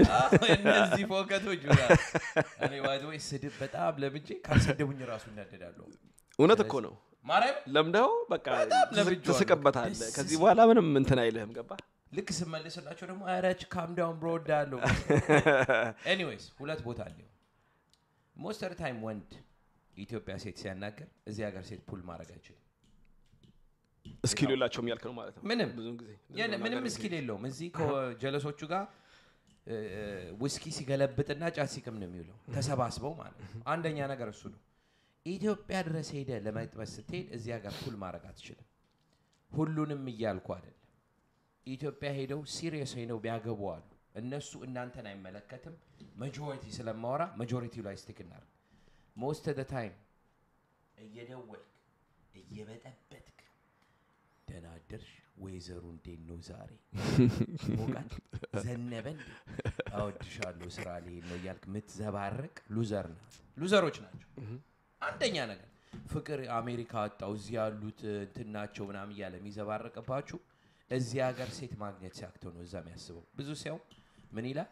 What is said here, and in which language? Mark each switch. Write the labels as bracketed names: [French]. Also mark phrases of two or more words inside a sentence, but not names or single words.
[Amharic] እነዚህ ፎከቶች እኔ ወይ ስድብ በጣም ለምጄ ካልሰደቡኝ ራሱ እናደዳለሁ። እውነት እኮ ነው ማርያም ለምደው በቃ ተስቀበታለህ። ከዚህ በኋላ ምንም እንትን አይልህም። ገባ ልክ ስመልስላቸው ደግሞ አረች [English] calm down bro [Amharic] ዳለው። ኤኒዌይስ ሁለት ቦታ አለው። [English] most of the time [Amharic] ወንድ ኢትዮጵያ ሴት ሲያናገር እዚህ ሀገር ሴት ፑል ማድረግ አይችልም። ስኪል የላቸውም ያልከው ማለት ነው። ምንም ብዙ ጊዜ ምንም ስኪል የለውም። እዚህ ከጀለሶቹ ጋር ውስኪ ሲገለብጥና ጫት ሲቅም ነው የሚውለው ተሰባስበው ማለት ነው። አንደኛ ነገር እሱ ነው። ኢትዮጵያ ድረስ ሄደ ለመጥበስ ስትሄድ እዚህ ሀገር ፑል ማድረግ አትችልም። ሁሉንም እያልኩ አይደለም። ኢትዮጵያ ሄደው ሲሪየስ ሆነው ቢያገቡ አሉ። እነሱ እናንተን አይመለከትም። ማጆሪቲ ስለማወራ ማጆሪቲው ላይ ስቲክ እናድርግ። [English] most of the time [Amharic] እየደወልክ እየበጠበጥክ ደህና አደርሽ ወይዘሮ እንዴት ነው ዛሬ ሞቃት ዘነበን አወድሻለሁ ስራ ላይ ነው እያልክ ምትዘባረቅ ሉዘሮች ናቸው። አንደኛ ነገር ፍቅር አሜሪካ አጣው እዚህ ያሉት እንትናቸው ምናምን እያለ የሚዘባረቅባችሁ እዚህ ሀገር ሴት ማግኘት ሲያክተው ነው እዛ የሚያስበው። ብዙ ሰው ምን ይላል?